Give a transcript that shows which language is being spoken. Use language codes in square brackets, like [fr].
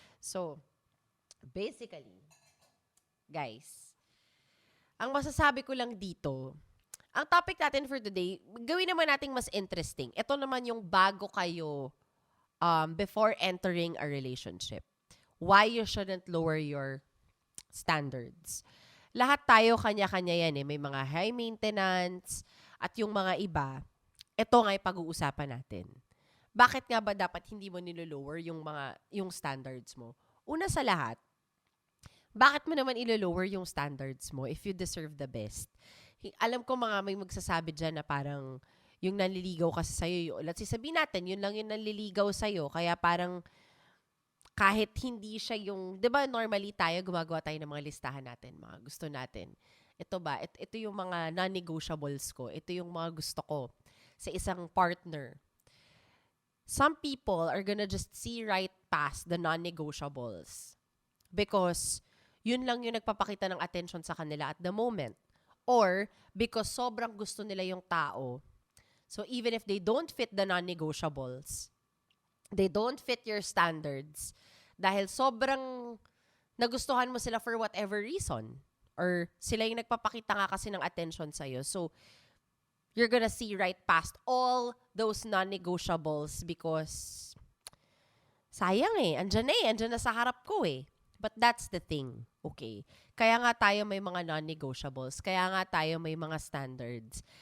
[tl] So, basically, guys, ang masasabi ko lang dito, ang topic natin for today, gawin naman nating mas interesting. Ito naman yung bago kayo [en] before entering a relationship. Why you shouldn't lower your standards. [tl] Lahat tayo kanya-kanya yan eh. May mga high maintenance at yung mga iba, ito nga yung pag-uusapan natin. Bakit nga ba dapat hindi mo nilolower yung standards mo? Una sa lahat, bakit mo naman ilo-lower yung standards mo [en] if you deserve the best? [tl] Alam ko may magsasabi dyan na parang yung nanliligaw kasi sa'yo, [en] let's say [tl] sabihin natin, yun lang yung nanliligaw sa'yo, kaya parang kahit hindi siya yung, di ba normally tayo, gumagawa tayo ng mga listahan natin, mga gusto natin. Ito ba? Ito yung mga non-negotiables ko. Ito yung mga gusto ko sa isang partner. [en] Some people are gonna just see right past the non-negotiables because [tl] yun lang yung nagpapakita ng attention sa kanila [en] at the moment. [tl] Or because sobrang gusto nila yung tao. [en] So even if they don't fit the non-negotiables, they don't fit your standards [tl] dahil sobrang nagustuhan mo sila [en] for whatever reason. [tl] Or sila yung nagpapakita nga kasi ng attention sa'yo. [en] So, you're gonna see right past all those non-negotiables because [tl] sayang eh. Andyan na sa harap ko eh. [en] But that's the thing. Okay. [tl] Kaya nga tayo may mga non-negotiables. Kaya nga tayo may mga standards.